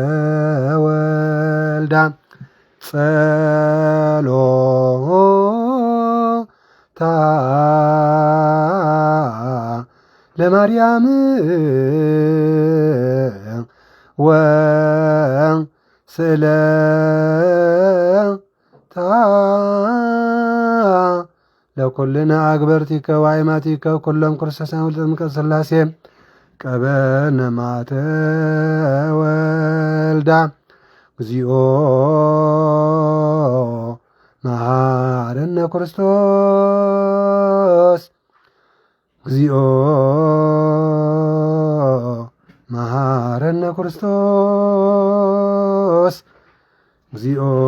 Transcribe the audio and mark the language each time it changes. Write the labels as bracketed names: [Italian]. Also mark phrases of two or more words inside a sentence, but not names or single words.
[Geez] ወልዳ ጸሎታ ለማርያም ወስእለታ ለኩልነ አግበርቲከ ወአይማቲከ ኩሎም ክርስቶሳን ወልጥምቀት ሥላሴ ቀበነ ማተ ወልዳ እግዚኦ መሐረነ ክርስቶስ እግዚኦ መሐረነ ክርስቶስ እግዚኦ